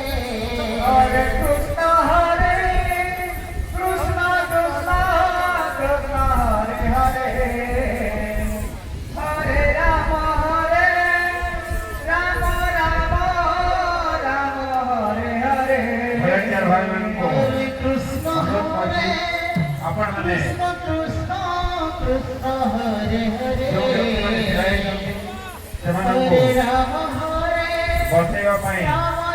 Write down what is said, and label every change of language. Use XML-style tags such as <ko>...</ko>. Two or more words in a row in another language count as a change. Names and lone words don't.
<sa>हरे कृष्ण कृष्ण कृष्ण हरे हरे हरे राम राम हरे हरे।</sa> <or>ଭଲେଣ୍ଟିୟର ଭାଇମାନଙ୍କୁ</or> <sa>हरे कृष्ण</sa> <or>ଆପଣମାନେ</or> <sa>कृष्ण कृष्ण कृष्ण हरे</sa> <or>ଯେଉଁ ବ୍ୟକ୍ତିମାନେ ଛିଡ଼ା</or> <sa>Hare</sa> <or>ହେଇଛନ୍ତି ସେମାନଙ୍କୁ</or> <sa>हरे राम</sa> <or>ବସେଇବା ପାଇଁ</or> <sa>Rama</sa>